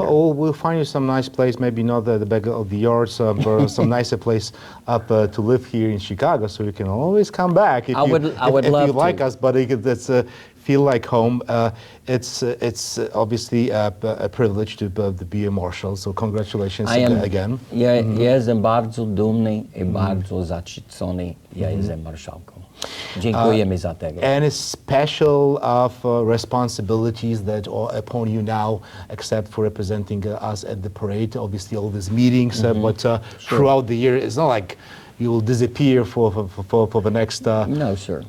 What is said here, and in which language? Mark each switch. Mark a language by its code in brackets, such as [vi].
[en] Well, we'll find you some nice place, maybe not the back of the yards, or some nicer place up to live here in Chicago, so you can always come back if I would love you like to. us, but that's feel like home. It's obviously a privilege to be a marshal, so congratulations again. [pl] Ja jestem bardzo dumny I bardzo zaszczycony. Ja jestem marszałką. Dziękujemy za tego. [en] Any special responsibilities that are upon you now, except for representing us at the parade? Obviously, all these meetings, but throughout the year, it's not like you will disappear for the next No, sir.